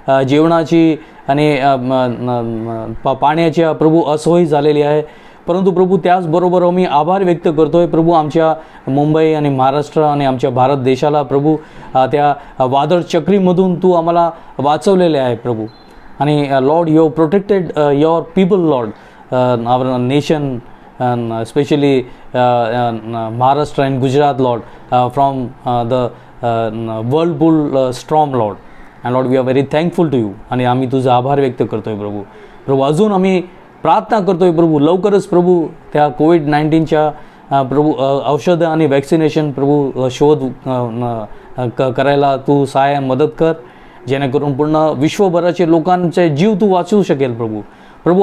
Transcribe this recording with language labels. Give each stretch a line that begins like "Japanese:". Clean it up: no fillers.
Marathi: जेवणाची आणि पाण्याच्या प्रभू असोयी झालेली आहे. परंतु प्रभू त्याचबरोबर आम्ही आभार व्यक्त करतोय प्रभू आमच्या मुंबई आणि महाराष्ट्र आणि आमच्या भारत देशाला प्रभू त्या वादळ चक्रीमधून तू आम्हाला वाचवलेले आहे प्रभू.
English: आणि Lord you protected your people Lord, our nation and especially Maharashtra and Gujarat Lord from the whirlpool storm Lord. And Lord we are very thankful to you.
Marathi: आणि आम्ही तुझा आभार व्यक्त करतोय प्रभू. अजून आम्ही प्रार्थना करतोय प्रभू, लवकरच प्रभू त्या कोविड-19च्या प्रभू औषधं आणि वॅक्सिनेशन प्रभू शोध करायला तू सहाय्य मदत कर, जेणेकरून पूर्ण विश्वभराचे लोकांचे जीव तू वाचवू शकेल प्रभू.